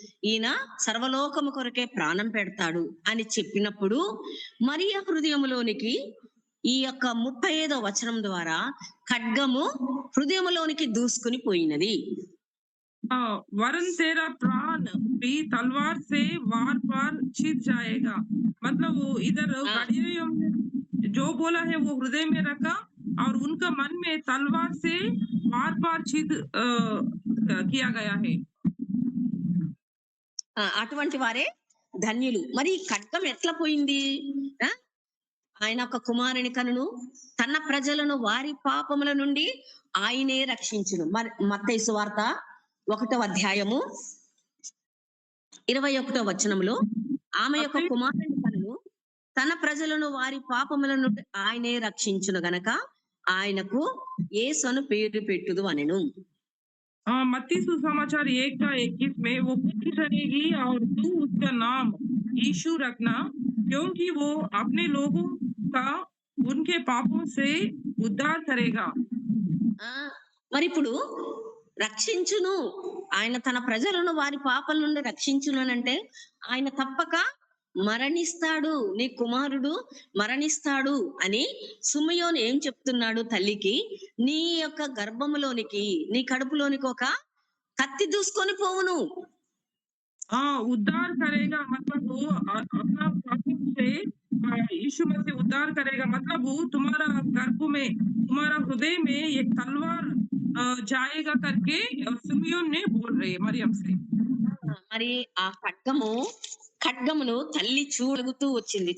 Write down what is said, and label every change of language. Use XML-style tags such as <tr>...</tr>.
<te>ఈయన సర్వలోకము కొరకే ప్రాణం పెడతాడు అని చెప్పినప్పుడు మరియా హృదయములోనికి ఈ యొక్క 35వ వచనం ద్వారా ఖడ్గము హృదయములోనికి దూసుకుని పోయినది.</te> <hi>वरन तेरा प्राण भी तलवार से वार पार छिद जाएगा। मतलब वो इधर ఆ गडरियों में जो बोला है वो हृदय में रखा और उनका मन में तलवार से वार पार छिद किया गया है।</hi> <te>అటువంటి వారే ధన్యులు. మరి ఈ ఖడ్గం ఎట్లా పోయింది? ఆ ఆయన ఒక కుమారుని కనును, తన ప్రజలను వారి పాపముల నుండి ఆయనే రక్షించును. మరి మత్తయి సువార్త 1వ అధ్యాయము 21వ వచనంలో ఆమె యొక్క</te> <hi>मत्ती</hi> <te>కుమారుని కనును, తన ప్రజలను వారి పాపముల నుండి ఆయనే రక్షించును గనక ఆయనకు యేసు అను పేరు పెట్టుదు అనెను.</te> <hi>मत्ती सुसमाचार 1 का 21 में वो पुत्री ठहरेगी और तू उसका नाम यीशु रखना, क्योंकि वो अपने लोगों का उनके पापों से उद्धार करेगा।</hi> <te>ఆ మరి ఇప్పుడు రక్షించును, ఆయన తన ప్రజలను వారి పాపల నుండి రక్షించును అంటే ఆయన తప్పక మరణిస్తాడు, నీ కుమారుడు మరణిస్తాడు అని సుమయోను ఏం చెప్తున్నాడు తల్లికి? నీ యొక్క గర్భములోనికి, నీ కడుపులోనికి ఒక కత్తి దూసుకొని పోవును.</te> <hi>उद्धार करेगा मतलब वो अपना पापों से यीशु मसीह उद्धार करेगा। मतलब वो तुम्हारा गर्भ में, तुम्हारा हृदय में एक तलवार जाएगा करके सिमियोन ने बोल रहे हैं मरियम से।</hi> <te>మరి ఆ ఖడ్గమును తల్లి చూడగుతూ వచ్చింది.</te>